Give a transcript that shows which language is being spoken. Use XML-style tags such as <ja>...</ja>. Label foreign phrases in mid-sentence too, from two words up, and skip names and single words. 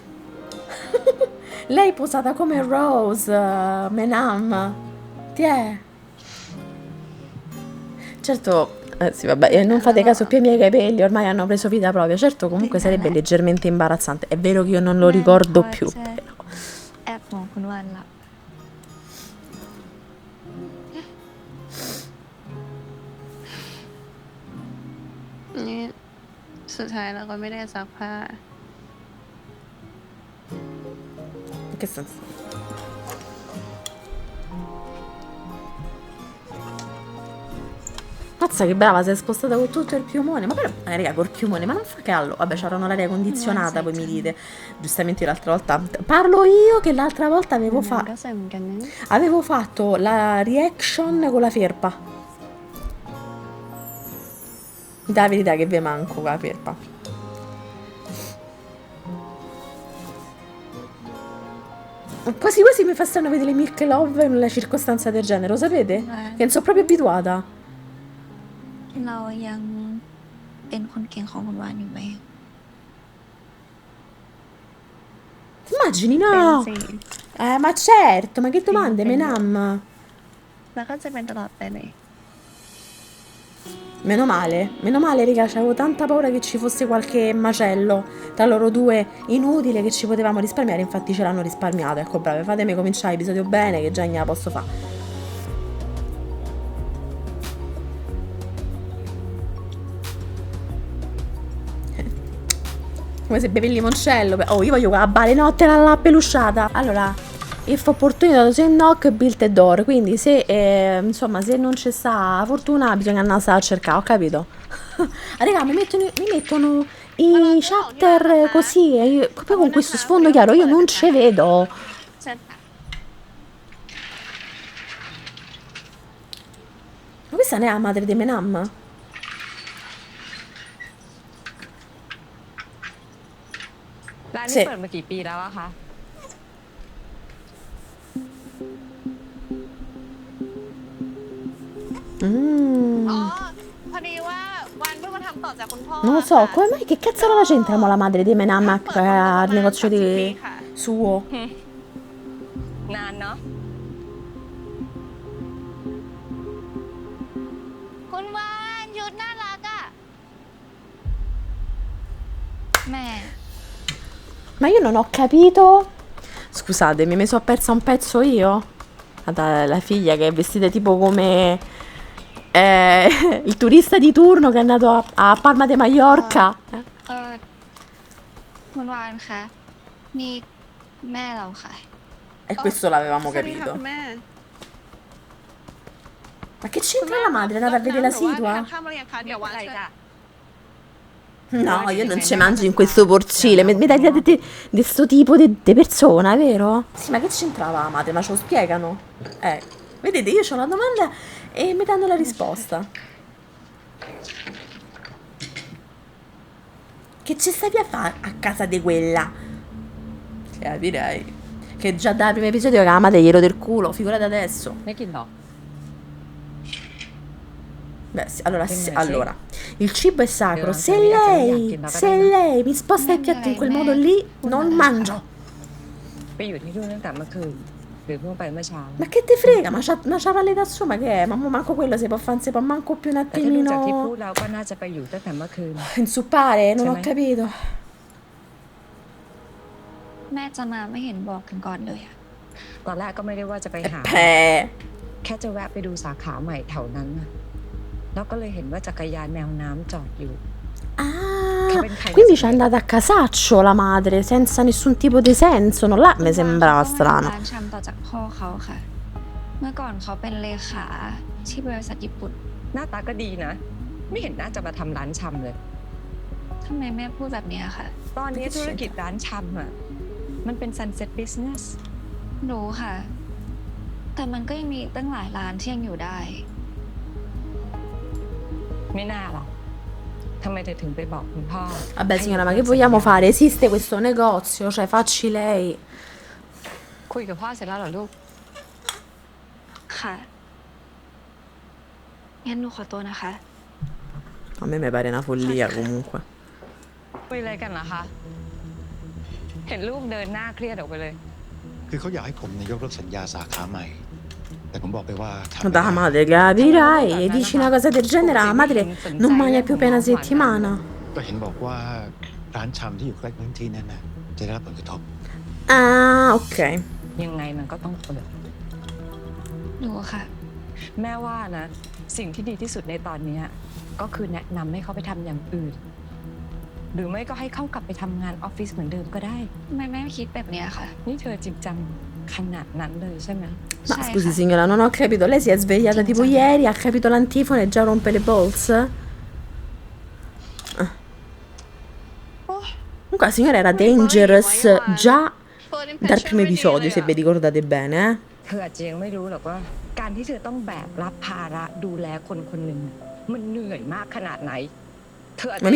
<it>Lei posata come Rose, Menam. Ti è? Certo, sì, vabbè, non fate caso più ai miei capelli, ormai hanno preso vita propria. Certo, comunque sarebbe leggermente imbarazzante. È vero che io non lo ricordo più. Però.</it> <th>แอบมองคุณวันละนี่สุดท้ายเราก็ไม่ได้ซักผ้า</th> <it>In che senso? Mazza che brava, si è spostata con tutto il piumone. Ma però, raga, col piumone, ma non fa caldo. Vabbè, c'erano l'aria condizionata, poi mi dite. Giustamente l'altra volta. Parlo io che l'altra volta avevo</it> <th>ก็ใส่เหมือนกันนะ</th> <it>avevo fatto la reaction con la felpa. Da verità che vi manco con la felpa. Quasi quasi mi fa strano vedere Milk Love in una circostanza del genere, lo sapete? Che non sono proprio abituata.</it> <th>เรายังเป็นคนเก่งของคุณวานอยู่ไหม</th> <it>Ti immagini?</it> <th>เป็น</th> <it>No!</it> <th>สิ</th> <it>Ma certo, ma che domande, Sì, Menam?</it> <th>แล้วก็จะเป็นตลอดไปเลย</th> <it>Meno male, raga, avevo tanta paura che ci fosse qualche macello tra loro due inutile che ci potevamo risparmiare, infatti ce l'hanno risparmiato. Ecco, brave, fatemi cominciare l'episodio bene, che già ne la posso fare. Come se bevi il limoncello. Oh, io voglio quella balenottera alla pelusciata. Allora,</it> <en>if opportunity to knock, build the door.</en> <it>Quindi se, insomma, se non c'è sta fortuna, bisogna andare a cercare, ho capito? Raga, mi mettono i shutter così, e io, proprio con questo sfondo chiaro, io non ci vedo.</it> <th>เชิญค่ะ</th> <it>Ma questa non è la madre di Menam?</it> <th>ร้าน</th> <it>sì</it> <th>นี้เปิดมากี่ปีแล้วอะคะ อ๋อ พอดีว่าวันเพิ่งมาทำต่อจากคุณพ่อ</th> <it>Non lo so,</it> <th>ค่ะ</th> <it>come mai, che cazzo la c'entra la madre di Menam</it> <th>เปิดมาประ</th> <it>al</it> <th>มาณ</th> <it>negozio</it> <th>30 ปี</th> <it>di</it> <th>ค่ะ</th> <it>suo?</it> <th>นานเนาะ คุณวานชุดน่ารักอ่ะ แม่</th> <it>Ma io non ho capito. Scusate, mi sono persa un pezzo io? Guarda, la figlia che è vestita tipo come il turista di turno che è andato a Palma de Mallorca.</it> <th>คุณวานคะนี่แม่เราค่ะ</th> <it>E questo l'avevamo</it> <th>สวัสดีค่ะ</th> <it>capito.</it> <th>คุณแม่</th> <it>Ma che c'entra la madre? È andata a vedere la</it> <th>หรือว่า</th> <it>situa?</it> <th>ทานข้าวมาหรือยังคะเดี๋ยววาน อะไร จะ จ้ะ</th> <it>No, io non ci mangio in questo porcile. Mi dai di sto tipo di persona, vero? Sì, ma che c'entrava la madre? Ma ce lo spiegano? Vedete, io ho la domanda e mi danno la risposta. Che ci stavi a fare a casa di quella? Direi. Che già dal primo episodio che la madre gli rode il culo, figurate adesso.</it> <th>ไม่กินหรอ</th> <it>Beh, sì, allora, Che sì, ne allora, il cibo è sacro. Io Se non so mica che lei, neanche andata se bene. lei mi sposta il piatto in quel modo lì, non mangio.</it> <th>ไปอยู่ที่นู่นตั้งแต่เมื่อคืนหรือเพิ่งไปเมื่อเช้า</th> <it>Ma che te frega, ma c'ha palle da su, ma che è? Ma manco quello si può manco più un</it> <th>แต่ถ้าดูจากที่</th> <it>attimino</it> <th>พูดแล้วก็น่าจะไปอยู่ตั้งแต่เมื่อคืน</th> <it>insuppare, non ho Sì, ma- capito.</it> <th>แม่จะมาไม่เห็นบอกกันก่อนเลยอะ ตอนแรกก็ไม่ได้ว่าจะไปหา แค่จะแวะไปดูสาขาใหม่แถวนั้นน่ะแล้วก็เลยเห็นว่าจักรยานแมวน้ำจอดอยู่</th> <it>Ah, Che quindi ben c'è andata a casaccio la madre, senza nessun tipo di senso, non là mi sembrava</it> <th>เขา</th> <it>strano.</it> <th>ร้านชำต่อจากพ่อเขาค่ะ เมื่อก่อนเขาเป็นเลขาที่บริษัทญี่ปุ่น หน้าตาก็ดีนะ ไม่เห็นน่าจะมาทำร้านชำเลย ทำไมแม่พูดแบบนี้ค่ะ ตอนนี้ธุรกิจร้านชำอ่ะมันเป็น</th> <en>sunset business</en> <th>รู้ค่ะ แต่มันก็ยังมีตั้งหลายร้านที่ยังอยู่ได้ ไม่น่าหรอกทำไมเธอถึงไปบอกคุณพ่อ</th> <it>Vabbè signora, ma che vogliamo fare? Esiste questo negozio, cioè facci lei.</it> <th>คุยกับพ่อเสร็จแล้วเหรอลูก ค่ะ งั้นหนูขอตัวนะคะ</th> <it>A me mi pare una follia comunque.</it> <th>คุยอะไรกันเหรอคะ เห็นลูกเดินหน้าเครียดออกไปเลย คือเขาอยากให้ผมเนี่ยยกเลิกสัญญาสาขาใหม่ แต่ผมบอกไปว่าทำ</th> <it>Ma</it> <th>ไม่ได้</th> <it>da madre capirai e dici una cosa del genere alla madre non mangia più per una settimana.</it> <th>ก็เห็นบอกว่าร้านชำที่อยู่ใกล้พื้นที่นั้นนะจะได้รับผลกระทบ</th> <it>Ah, ok.</it> <th>ยังไงมันก็ต้องเปิด หนูค่ะ แม่ว่านะ สิ่งที่ดีที่สุดในตอนเนี้ยก็คือแนะนำให้เขาไปทำอย่างอื่น หรือไม่ก็ให้เขากลับไปทำงานออฟฟิศเหมือนเดิมก็ได้ ทำไมแม่คิดแบบนี้ค่ะ นี่เธอจริงจังขนาดนั้นเลยใช่ไหม</th> <it>Ma Sai, scusi fa- signora, non ho capito. Lei si è svegliata tipo ieri, ha capito l'antifona e già rompe le balls? Comunque la signora era dangerous già dal primo episodio, se vi ricordate bene, eh?</it> <th>เธออาจจะยังไม่รู้หรอกว่า การที่เธอต้องแบกรับภาระดูแลคนคนหนึ่งน่ะมันเหนื่อยมากขนาดไหน เธออาจจะ</th>